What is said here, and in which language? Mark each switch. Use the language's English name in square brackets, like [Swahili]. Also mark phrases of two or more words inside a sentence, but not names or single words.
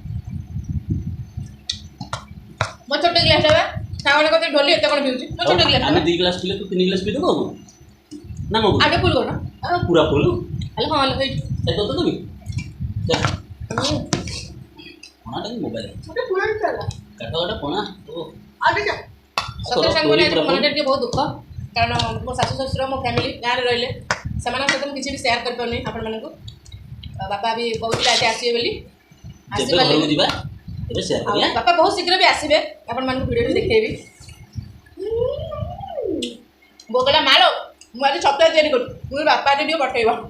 [Odia] ମୋ ଛୋଟ ଗ୍ଲାସ୍ ଦେବା ସାଙ୍ଗମାନେ କତେ ଢୋଲି ଏତେ କ'ଣ ପିଉଛି ମୋ ଛୋଟ ଗ୍ଲାସ୍ ଆମେ 2 ଗ୍ଲାସ୍ ପିଲେ ତୁ 3 ଗ୍ଲାସ୍ ପିଇଦେବୁ ଆଉ ନା ମୋ ଆଗେ ଫୁଲ୍ କର ପୁରା ଫୁଲ୍ ହେଲେ ହଁ ହେଲେ ହେଇଛି ଏ ତ ଦେବି ପଣାଟା ମୋବାଇଲ [Hindi] मोटे पूरा चला [Odia] କାଠ ଗୋଟେ ପଣା ଓ [Hindi] आगे जा [Odia] ସତରେ ସାଙ୍ଗମାନେ ଆଜି ମନରେ ଟିକେ ବହୁତ ଦୁଃଖ କାରଣ ମୋ ଶାଶୁ ଶ୍ୱଶୁର ମୋ ଫ୍ୟାମିଲି ଗାଁରେ ରହିଲେ ସେମାନଙ୍କ ସହିତ ମୁଁ କିଛି ବି ସେୟାର କରିପାରୁନି ଆପଣମାନଙ୍କୁ ବାପା ବି କହୁଥିଲେ ଆଜି ଆସିବେ ବୋଲି ଯେବେ ଘରକୁ ଯିବା ଏବେ ସେୟାର କରିବା ବାପା ବହୁତ ଶୀଘ୍ର ବି ଆସିବେ ଆପଣମାନଙ୍କୁ ଭିଡ଼ିଓଟି ଦେଖେଇବି ବୋଉ କହିଲା ମାଳ ମୁଁ ଆଜି ଛତୁଆ ତିଆରି କରୁଛି ମୁଁ ବାପା ଆଜି ଟିକେ ପଠେଇବ